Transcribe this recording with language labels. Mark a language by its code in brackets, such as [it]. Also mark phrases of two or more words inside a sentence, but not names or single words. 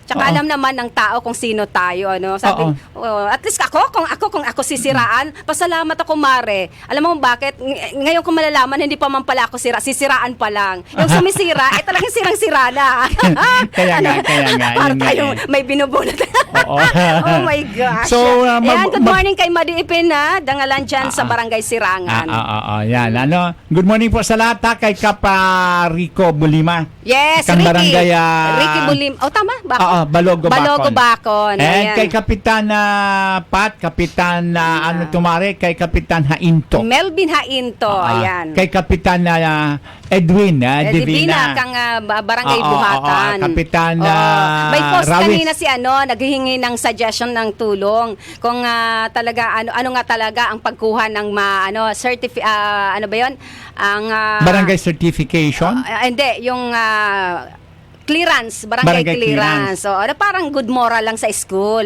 [tl] Tsaka alam naman ng tao kung sino tayo, Sabi, [en] at least [tl] kung ako sisiraan, pasalamat ako, Mare. Alam mo bakit? Ngayon ko malalaman, hindi pa man pala ako sisiraan pa lang. Yung sumisira, talagang sirang-sira na. Kaya nga. Para tayo may binubunot. [en] Oh my gosh. [tl] So, good morning kay Madiipin, dangalan dyan sa Barangay Sirangan. Yan, good morning po sa lahat, kay Kapa Rico Bulima. Yes, Ricky. Ricky Bulima. Tama ba? Balogo Bacon. Ayan. And kay Kapitan Pat, Kapitan Tumare, kay Kapitan Hainto. Melvin Hainto, ayan. Kay Kapitan Edwin Divina. Kang Barangay Buhatan. Kapitan may post Rawis. kanina si naghihingi ng suggestion ng tulong kung talaga ano nga talaga ang pagkuha ng ano ba 'yon? Ang barangay certification? Hindi, yung clearance, barangay clearance. So, parang [en] good moral [tl] lang sa school.